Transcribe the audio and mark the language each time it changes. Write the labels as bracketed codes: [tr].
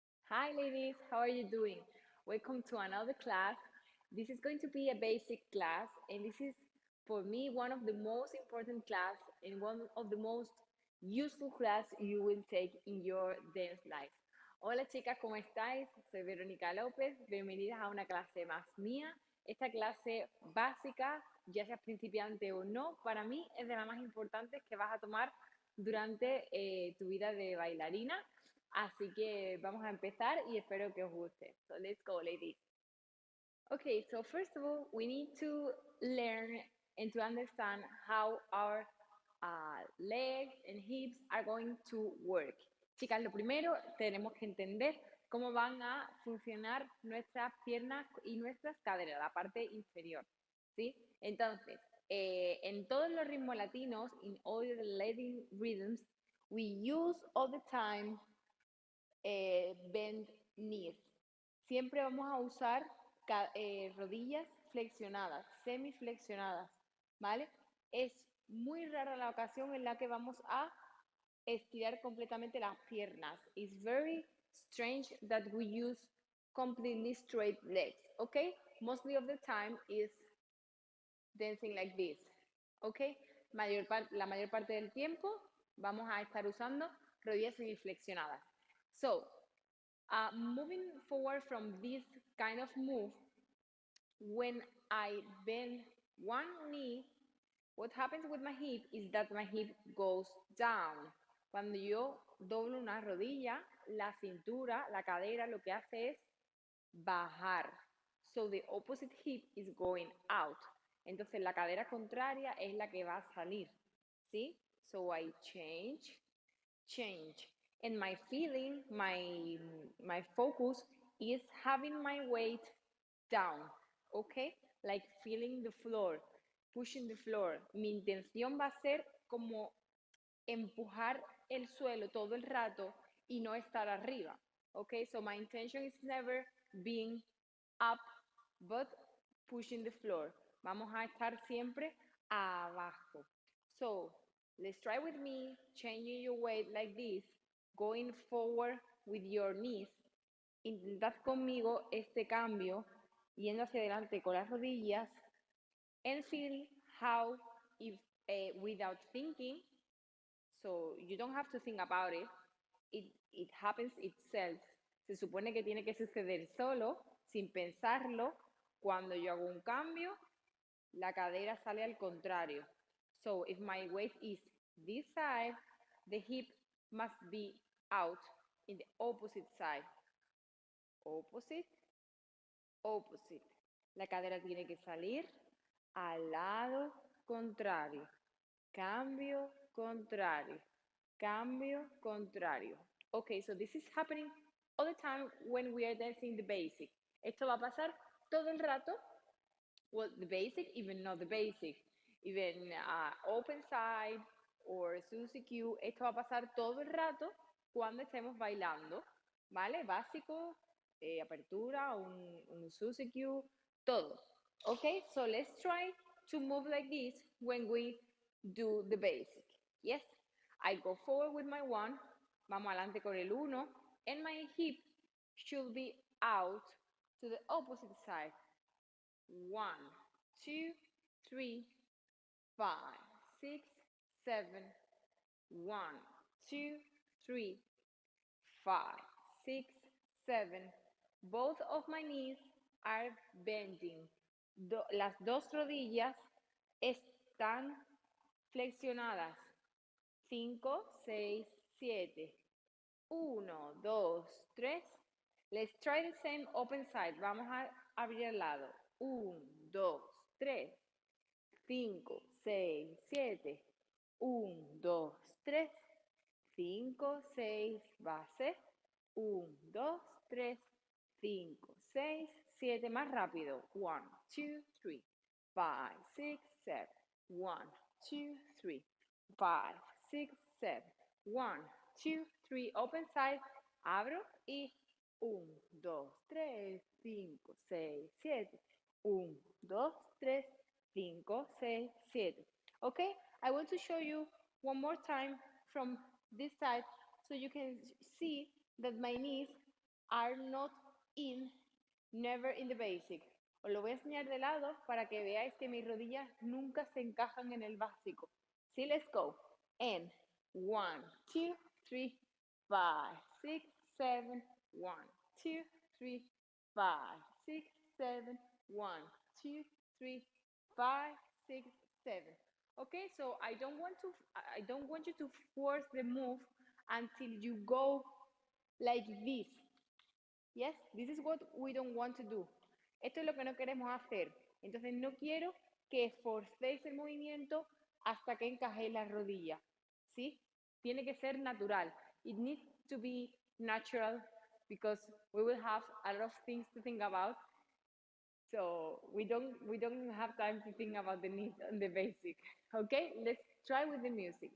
[en] Hi ladies, how are you doing? Welcome to another class. This is going to be a basic class and this is for me one of the most important class and one of the most useful class you will take in your dance life. [es] Hola chicas, ¿cómo estáis? Soy Verónica López, bienvenidas a una clase más mía. Esta clase básica, ya seas principiante o no, para mí es de las más importantes que vas a tomar durante tu vida de bailarina. Así que vamos a empezar y espero que os guste. [en] So let's go, ladies. Okay, so first of all, we need to learn and to understand how our legs and hips are going to work. [es] Chicas, lo primero, tenemos que entender cómo van a funcionar nuestras piernas y nuestras caderas, la parte inferior, ¿sí? Entonces, en todos los ritmos latinos, [en] in all the Latin rhythms, we use all the time bend knees. [es] Siempre vamos a usar rodillas flexionadas, semiflexionadas, ¿vale? Es muy rara la ocasión en la que vamos a estirar completamente las piernas. [en] It's very strange that we use completely straight legs, okay? Mostly of the time is dancing like this, okay? [es] La mayor parte del tiempo vamos a estar usando rodillas semiflexionadas. [en] So, moving forward from this kind of move, when I bend one knee, what happens with my hip is that my hip goes down. [es] Cuando yo doblo una rodilla, la cintura, la cadera, lo que hace es bajar. [en] So the opposite hip is going out. [es] Entonces la cadera contraria es la que va a salir. ¿Sí? [en] So I change. And my feeling, my focus is having my weight down, okay? Like feeling the floor, pushing the floor. [es] Mi intención va a ser como empujar el suelo todo el rato y no estar arriba, okay? [en] So my intention is never being up, but pushing the floor. [es] Vamos a estar siempre abajo. [en] So let's try with me, changing your weight like this, going forward with your knees. [es] Intentad conmigo este cambio, yendo hacia adelante con las rodillas, [en] and feel how, if without thinking, so you don't have to think about it, it happens itself. [es] Se supone que tiene que suceder solo, sin pensarlo. Cuando yo hago un cambio, la cadera sale al contrario. [en] So if my weight is this side, the hip must be out in the opposite side. Opposite, opposite. [es] La cadera tiene que salir al lado contrario. Cambio contrario. Cambio contrario. [en] Okay, so this is happening all the time when we are dancing the basic. [es] Esto va a pasar todo el rato. [en] Well, the basic, even not the basic. Even open side or Susie Q. [es] Esto va a pasar todo el rato cuando estemos bailando. ¿Vale? Básico, apertura, un Susie Q, todo. [en] Okay, so let's try to move like this when we do the basic. Yes, I go forward with my one, [es] vamos adelante con el uno, [en] and my hip should be out to the opposite side. 1, 2, 3, 5, 6, 7. 1, 2, 3, 5, 6, 7. Both of my knees are bending. [es] Las dos rodillas están flexionadas. [en] 5, 6, 7. 1, 2, 3. Let's try the same open side. [es] Vamos a abrir el lado. 1, 2, 3. [en] 5, 6, 7. 1, 2, 3. 5, 6, base. 1, 2, 3. 5, 6, 7. [es] Más rápido. [en] 1, 2, 3. 5, 6, 7. 1, 2, 3. 5, 6, 7. 1, 2, 3. Open side. [es] Abro y [en] 1, 2, 3, 5, 6, 7. 1, 2, 3, 5, 6, 7. Okay, I want to show you one more time from this side so you can see that my knees are not in, never in the basic. [es] Os lo voy a enseñar de lado para que veáis que mis rodillas nunca se encajan en el básico. [en] Sí, let's go. And 1, 2, 3, 5, 6, 7, 1, 2, 3, 5, 6, 7, 1, 2, 3, 5, 6, 7. Okay, so I don't want you to force the move until you go like this. Yes, this is what we don't want to do. [es] Esto es lo que no queremos hacer. Entonces no quiero que forcéis el movimiento hasta que encajéis la rodilla. ¿Sí? Tiene que ser natural. [en] It needs to be natural because we will have a lot of things to think about. So we don't have time to think about the need and the basic. Okay, let's try with the music.